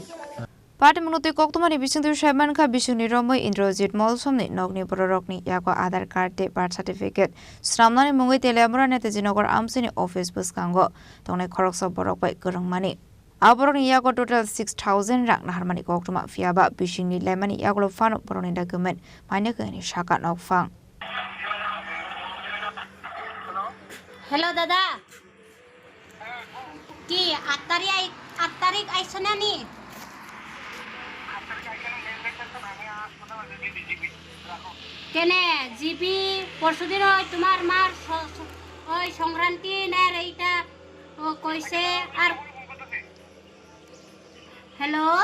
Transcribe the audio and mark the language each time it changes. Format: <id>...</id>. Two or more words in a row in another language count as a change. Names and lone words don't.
<trp>Party minuti kok tumani bising tu shaman kha bising ni romoi Indrajit mall somni nogni borokni yako Aadhaar card te</trp> <en>birth certificate</en> <trp>sramnani mungai telamura ne tejinogor amsini office bus kango tongne khoroksa borok bai gorong mani aboroni yako total 6000 rang naharmani kok tuma fiaba bising ni lemani yako fano boroni document maine kani shaka nok fang.</trp> <bn>Hello dada. কি 8 তারিখ আইসোনা নি. কেনে জিবি পরশুদিন ওই তোমার মার ওই সংক্রান্তি না এইটা ও কইছে আর হ্যালো</bn>